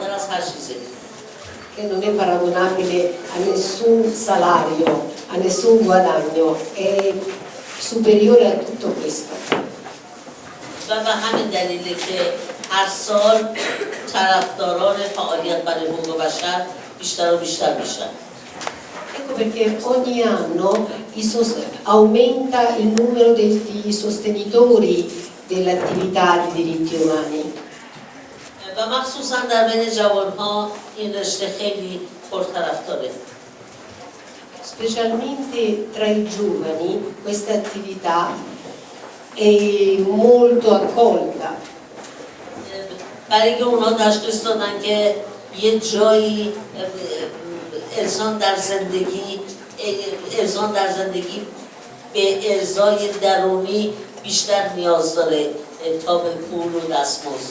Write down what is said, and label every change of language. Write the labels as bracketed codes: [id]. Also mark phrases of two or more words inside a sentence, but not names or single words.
[it] che non è paragonabile a nessun salario, a nessun guadagno, è superiore a tutto questo. [fa] و به همین دلیله که هر سال طرفداران فعالیت برای حقوق بشر بیشتر و بیشتر میشن. [it] Ecco perché ogni anno aumenta il numero degli sostenitori dell'attività di diritti umani. [fa] و مخصوصا در بین جوانها این رشته خیلی پرطرفداره. [it] Specialmente tra i giovani questa attività è molto accolta. [fa] برای که اونا تشخیص دادن که یه جایی انسان در زندگی به ارضای درونی بیشتر نیاز داره تا به پول و دستمزد.